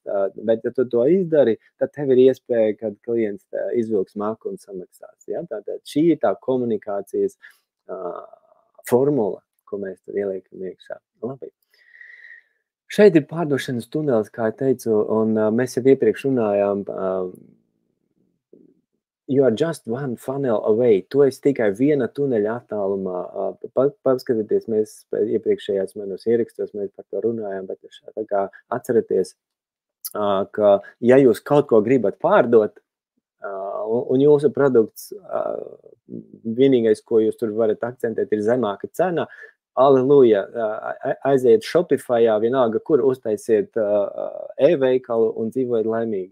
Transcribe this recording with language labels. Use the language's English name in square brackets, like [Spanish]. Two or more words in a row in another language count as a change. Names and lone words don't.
[Latvian] Bet ja tu to izdari, tad tev ir iespēja, kad klients izvilks maku un samaksās. Ja? Tātad šī ir tā komunikācijas formula, ko mēs tur ieliekam iekšā. Labi. Šeit ir pārdošanas tunelis, kā teicu, un mēs jau iepriekš runājām, [English] you are just one funnel away. [Latvian] Tu esi tikai viena tuneļa attālumā. Paskatieties, mēs iepriekšējās manos ierakstos, mēs par to runājām, bet tā kā atceraties, ka ja jūs kaut ko gribat pārdot, un jūsu produkts, vienīgais, ko jūs tur varat akcentēt, ir zemāka cena, aleluja, aiziet Shopifyā, vienalga, kur uztaisiet e-veikalu un dzīvojiet laimīgi.